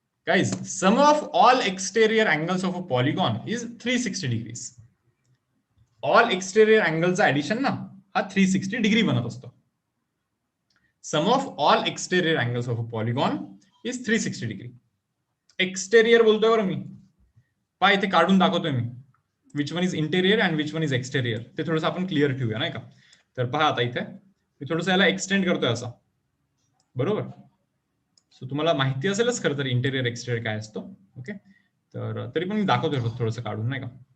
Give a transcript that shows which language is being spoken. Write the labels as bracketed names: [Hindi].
[English] Guys, sum of all exterior angles of a polygon is 360 degrees. All exterior angles addition [Marathi] ना हा 360 degree बनत असतो. [English] Sum of all exterior angles of a polygon is 360 degree. [Marathi] Exterior बोलतोय बरं मी, पहा इथे काढून दाखवतोय मी. [English] which one is interior and which one is exterior, [Marathi] ते थोडंसं आपण क्लिअर ठेवूया, नाही का? तर पहा आता इथे मी थोडंसं याला एक्सटेंड करतोय असं, बरोबर? सो तुम्हाला माहिती असेलच खरं तर इंटेरियर एक्सटेरियर काय असतो. ओके, तर तरी पण मी दाखवतोय थोडंसं काढून, नाही का?